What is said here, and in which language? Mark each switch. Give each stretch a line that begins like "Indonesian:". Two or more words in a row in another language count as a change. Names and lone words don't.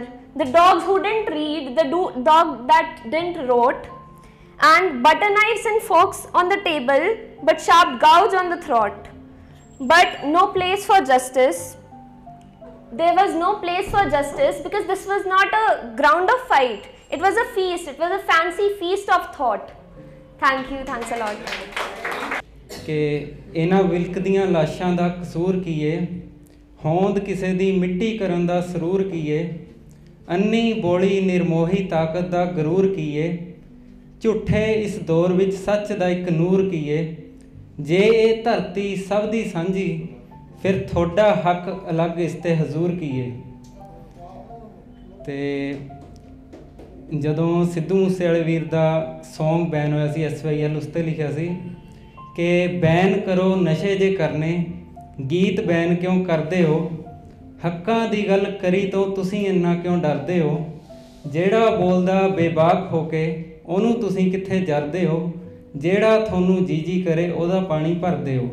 English: The dogs who didn't read, the dog that didn't wrote, and butter knives and forks on the table, but sharp gouge on the throat. But no place for justice. There was no place for justice because this was not a ground of fight. It was a feast. It was a fancy feast of thought. Thank you. Thanks a lot.
Punjabi: ਕਿ ਇਨ੍ਹਾਂ ਵਿਲਕਦੀਆਂ ਲਾਸ਼ਾਂ ਦਾ ਕਸੂਰ ਕੀਏ, ਹੋਂਦ ਕਿਸੇ ਦੀ ਮਿੱਟੀ ਕਰਨ ਦਾ ਸਰੂਰ ਕੀਏ, ਅੰਨੀ ਬੋਲੀ ਨਿਰਮੋਹੀ ਤਾਕਤ ਦਾ ਗਰੂਰ ਕੀਏ, ਝੂਠੇ ਇਸ ਦੌਰ ਵਿਚ ਸੱਚ ਦਾ ਇਕ ਨੂਰ ਕੀਏ, ਜੇ ਯੇ ਧਰਤੀ ਸਭ ਦੀ ਸਾਂਝੀ ਫਿਰ ਥੋੜ੍ਹਾ ਹੱਕ ਅਲੱਗ ਇਸ ਤੇ ਹਜ਼ੂਰ ਕੀਏ. ते ਜਦੋਂ ਸਿੱਧੂ ਮੂਸੇਵਾਲੇ ਵੀਰ ਦਾ
English: song ban
Punjabi: ਹੋਇਆ ਸੀ SYL ਉਸ 'ਤੇ ਲਿਖਿਆ ਸੀ ਕਿ ਬੈਨ ਕਰੋ ਨਸ਼ੇ ਜੇ ਕਰਨੇ, ਗੀਤ ਬੈਨ ਕਿਉਂ ਕਰਦੇ ਹੋ, ਹੱਕਾਂ ਦੀ ਗੱਲ ਕਰੀ ਤੋਂ ਤੁਸੀਂ ਇੰਨਾ ਕਿਉਂ ਡਰਦੇ ਹੋ, ਜਿਹੜਾ ਬੋਲਦਾ ਬੇਬਾਕ ਹੋ ਕੇ ਉਹਨੂੰ ਤੁਸੀਂ ਕਿੱਥੇ ਜਰਦੇ ਹੋ, ਜਿਹੜਾ ਤੁਹਾਨੂੰ ਜੀ ਕਰੇ ਉਹਦਾ ਪਾਣੀ ਭਰਦੇ ਹੋ.